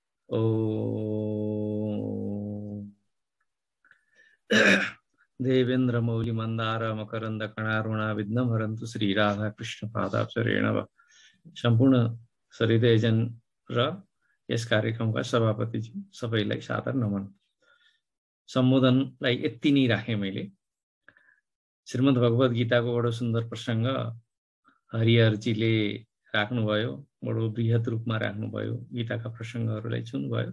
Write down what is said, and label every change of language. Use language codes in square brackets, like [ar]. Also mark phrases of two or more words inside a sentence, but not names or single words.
[sa] ॐ देवेन्द्र मौली मंदार मकरंद कणारुणा विघ्नं हरन्तु श्री राधा कृष्ण पादाब्जरेणव। [ne] सम्पूर्ण सरिदयजन र यस कार्यक्रमका सभापतिजी सबैलाई सादर नमन। सम्बोधनलाई यति नै राखे मैले। श्रीमद् भगवत गीताको बडो सुन्दर प्रसंग हरिहरजीले राख्नुभयो, बडो बृहत रूपमा राख्नुभयो, गीताका प्रसंगहरूलाई चुन्नुभयो।